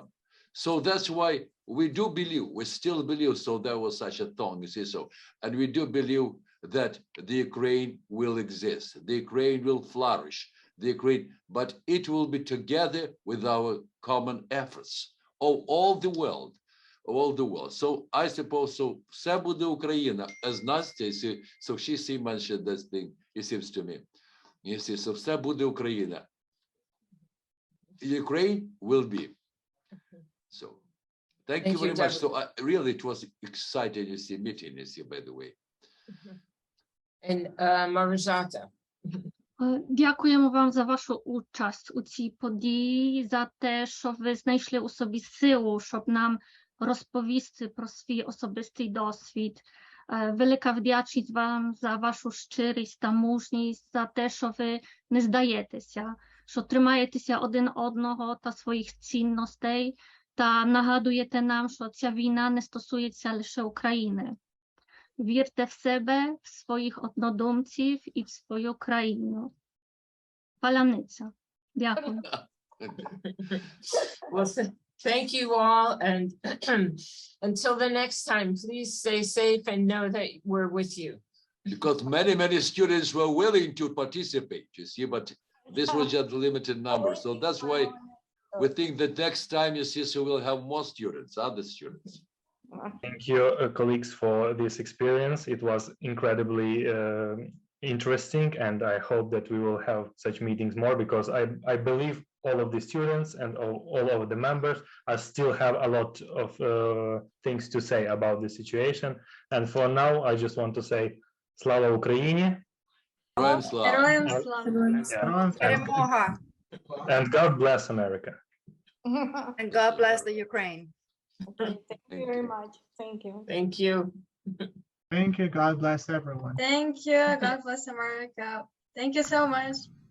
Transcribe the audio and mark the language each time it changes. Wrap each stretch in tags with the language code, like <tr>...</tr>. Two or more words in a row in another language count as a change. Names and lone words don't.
<en>So that's why we still believe, so there was such a tongue, you see, so, and we do believe that the Ukraine will exist, the Ukraine will flourish, the Ukraine, but it will be together with our common efforts of all the world. So I suppose, so</en> <uk>все буде Україна,</uk> <en>as Nastya, so she mentioned this thing, it seems to me. You see, so</en> <uk>все буде Україна.</uk> <en>Ukraine will be. So thank you very much. So really, it was exciting, you see, meeting, you see, by the way. And Marizata.</en> <uk>Дякуємо вам за вашу участь у цій події, за те, що ви знайшли у собі силу, щоб нам розповісти про свій особистий досвід. Велика вдячність вам за вашу щирість та мужність, за те, що ви не здаєтеся, що тримаєтеся один одного та своїх цінностей, та нагадуєте нам, що ця війна не стосується лише України. Вірте в себе, в своїх однодумців і в свою країну. Паляниця. Дякую.</uk> <en>Well, thank you all, and until the next time, please stay safe and know that we're with you. Because many students were willing to participate, you see, but this was just a limited number. So that's why we think that next time, you see, so we'll have more students, other students. Thank you, colleagues, for this experience. It was incredibly interesting, and I hope that we will have such meetings more, because I believe all of the students and all of the members still have a lot of things to say about the situation. And for now, I just want to say</en> <uk>Слава Україні. Героям слава. Героям слава. Перемога.</uk> <en>And God bless America. And God bless the Ukraine. Thank you very much. Thank you. Thank you. Thank you. God bless everyone. Thank you. God bless America. Thank you so much.</en>